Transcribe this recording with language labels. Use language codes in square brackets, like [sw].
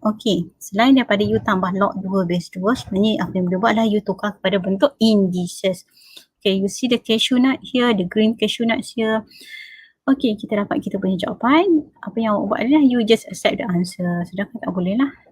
[ms] Okay, selain daripada you tambah log 2 base 2, sebenarnya apa yang boleh buat adalah you tukar kepada bentuk indices. [en] Okay, you see the cashew nut here, the green cashew nuts here. [ms] Okay, kita dapat kita punya jawapan. Apa yang awak buat adalah you just accept the answer. Sedangkan tak boleh lah.